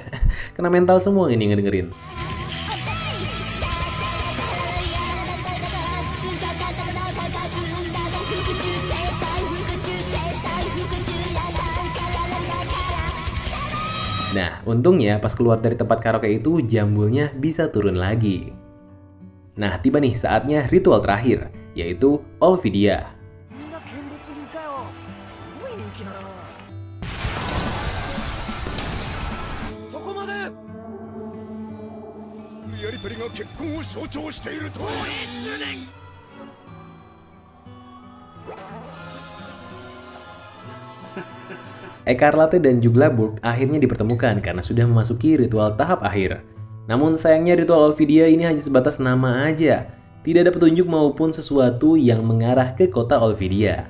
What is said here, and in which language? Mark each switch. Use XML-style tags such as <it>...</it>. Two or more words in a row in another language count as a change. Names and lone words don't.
<id>Kena mental semua ini ngedengerin. Nah, untungnya pas keluar dari tempat karaoke itu jambulnya bisa turun lagi. Nah, tiba nih saatnya ritual terakhir, yaitu Olvidia.</id> <ja>みんな見物人かよ。すごい人気だな。そこまで。やりとりが結婚を象徴していると。</ja> <id>Ekarlate dan Juglaburg akhirnya dipertemukan karena sudah memasuki ritual tahap akhir. Namun sayangnya ritual Olvidia ini hanya sebatas nama aja. Tidak ada petunjuk maupun sesuatu yang mengarah ke kota Olvidia.</id>